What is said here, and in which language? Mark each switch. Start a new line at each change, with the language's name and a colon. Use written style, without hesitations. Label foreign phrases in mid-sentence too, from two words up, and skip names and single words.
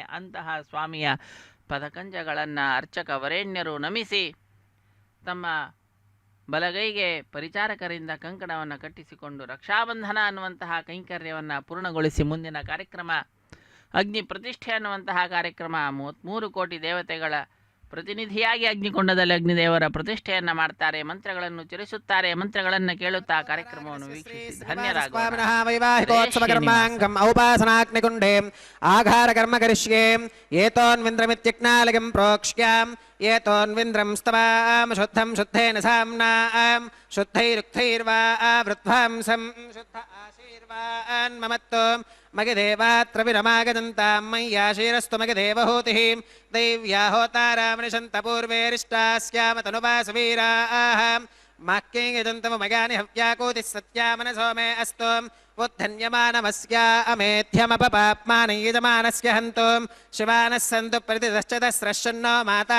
Kannada: ಅಂತಹ ಸ್ವಾಮಿಯ ಪದಕಂಜಗಳನ್ನು ಅರ್ಚಕ ವರೇಣ್ಯರು ನಮಿಸಿ ತಮ್ಮ ಬಲಗೈಗೆ ಪರಿಚಾರಕರಿಂದ ಕಂಕಣವನ್ನು ಕಟ್ಟಿಸಿಕೊಂಡು ರಕ್ಷಾಬಂಧನ ಅನ್ನುವಂತಹ ಕೈಂಕರ್ಯವನ್ನು ಪೂರ್ಣಗೊಳಿಸಿ ಮುಂದಿನ ಕಾರ್ಯಕ್ರಮ ಅಗ್ನಿ ಪ್ರತಿಷ್ಠೆ ಅನ್ನುವಂತಹ ಕಾರ್ಯಕ್ರಮ 33 ಕೋಟಿ ದೇವತೆಗಳ ಪ್ರತಿನಿಧಿಯಾಗಿ ಅಗ್ನಿಕೊಂಡದಲ್ಲಿ ಅಗ್ನಿದೇವರ ಪ್ರತಿಷ್ಠೆಯನ್ನು ಮಾಡ್ತಾರೆ, ಮಂತ್ರಗಳನ್ನು ಉಚ್ಚರಿಸುತ್ತಾರೆ, ಮಂತ್ರಗಳನ್ನು ಕೇಳುತ್ತಾ ಕಾರ್ಯಕ್ರಮವನ್ನು ವೀಕ್ಷಿಸಿ ಧನ್ಯರಾಗೋಣ.
Sanskrit: ವೈವಾಹಿಕೋತ್ಸವಕರ್ಮಾಂಗಂ ಔಪಾಸನಾಗ್ನಿಕುಂಡೇ ಆಘಾರ ಕರ್ಮ ಕರಿಷ್ಯೇ ಏತೋನ್ವಿಂದ್ರಮಿತ್ಯಜ್ಞಾಲಯಂ ಪ್ರೋಕ್ಷ್ಯಾಂ ಏತೋನ್ವಿಂದ್ರಂ ಸ್ತವಾಂ ಶುದ್ಧಂ ಶುದ್ಧೇನ ಸಾಮ್ನಾಂ ಶುದ್ಧೈರುಕ್ತೈರ್ವಾ ವೃದ್ಧಾಂಸಂ ಶುದ್ಧ ಆಶೀರ್ವಾನ್ ಮಮತ್ತೋ ಮಗದೇವಾತ್ರ ವಿರಮಾಗದಂತಾಂ ಮಯ್ಯಾಶೀರಸ್ತು ಮಗದೇವಹೂತಿಃ ದೈವ್ಯಾ ಹೋತಾರಾಮನಿಶಂತ ಪೂರ್ವೇರಿಷ್ಟಾಸ್ಯಾಮ ತನುವಾಸವೀರಾಃ ಮಾಕ್ಯೈ ಯಜಂತಮ ಮಗಾನಿ ಹವ್ಯಾಕೋತಿ ಸತ್ಯಾಮನಸೋ ಮೇ ಅಸ್ತು ಉದ್ಧನ್ಯಮಾನಮಸ್ಯ ಅಮೇಧ್ಯಮಪಪಾಪ್ಮಾನೈ ಯಜಮಾನಸ್ಯ ಹಂತು ಶಿವಾನಃ ಸಂತು ಪ್ರತಿದಶ್ಚತಸ್ರಶ್ಚನ್ನೋ ಮಾತಾ